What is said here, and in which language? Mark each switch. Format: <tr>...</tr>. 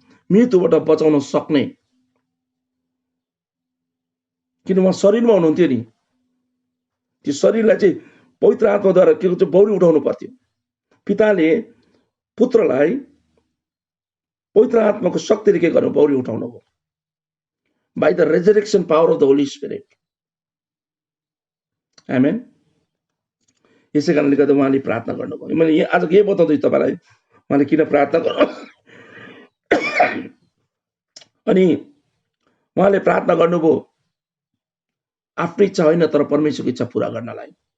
<ne>मृत्युबाट बचाउन सक्ने। किन उहाँ शरीरमा हुनुहुन्थ्यो नि, त्यो शरीरलाई चाहिँ पवित्र आत्माद्वारा के चाहिँ बौरी उठाउनु पर्थ्यो। पिताले पुत्रलाई पवित्र आत्माको शक्तिले के गर्नु? बौरी उठाउनु भयो।</ne> <en>By the resurrection power of the Holy Spirit.</en> <ne>आमेन। यसै कारणले गर्दा उहाँले प्रार्थना गर्नुभयो। मैले आज के बताउँदैछु तपाईँलाई, उहाँले किन प्रार्थना गर्नु। अनि उहाँले प्रार्थना गर्नुभयो आफ्नो इच्छा होइन तर परमेश्वरको इच्छा पूरा गर्नलाई।</ne>